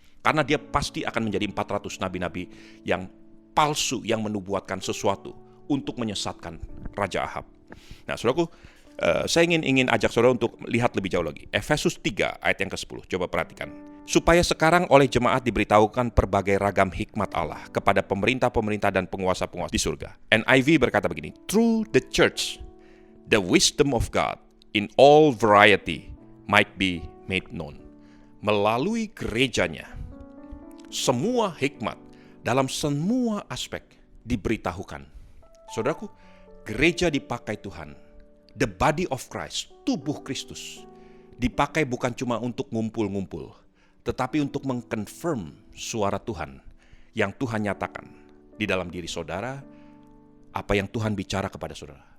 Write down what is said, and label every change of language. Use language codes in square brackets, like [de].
[id] Karena dia pasti akan menjadi 400 nabi-nabi yang palsu, yang menubuatkan sesuatu untuk menyesatkan Raja Ahab. Nah, saudaraku, saya ingin ajak saudara untuk lihat lebih jauh lagi. Efesus 3 ayat yang ke-10, coba perhatikan. Supaya sekarang oleh jemaat diberitahukan berbagai ragam hikmat Allah kepada pemerintah-pemerintah dan penguasa-penguasa di surga. [en] NIV [id] berkata begini, [en] through the church, the wisdom of God in all variety might be made known. [id] Melalui gerejanya, semua hikmat dalam semua aspek diberitahukan. Saudaraku, gereja dipakai Tuhan. [en] The body of Christ, [id] tubuh Kristus, dipakai bukan cuma untuk ngumpul-ngumpul, tetapi untuk mengkonfirm suara Tuhan yang Tuhan nyatakan di dalam diri saudara, apa yang Tuhan bicara kepada saudara.